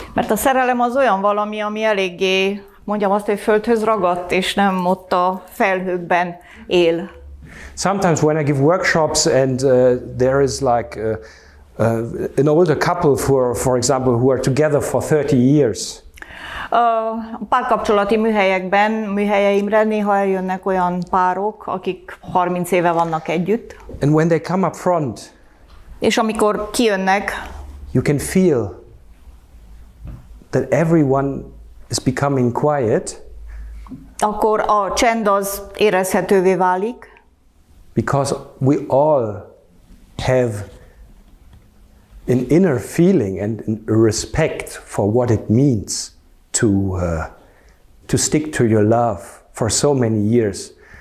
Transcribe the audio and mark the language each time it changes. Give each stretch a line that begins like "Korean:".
Hungarian: Mert a szerelem az olyan valami, ami eléggé, mondjam azt, hogy földhöz ragadt, és nem ott a felhőkben él.
English: Sometimes when I give workshops and there is like an older couple, for example, who are together for 30 years.
Hungarian: A párkapcsolati műhelyeimre néha eljönnek olyan párok, akik 30 éve vannak együtt.
English: And when they come up front,
Hungarian: és amikor kijönnek,
English: you can feel that everyone is becoming quiet.
Hungarian: Akkor a csend az érezhetővé válik.
English: Because we all have an inner feeling and a respect for what it means to stick to your love for so many years.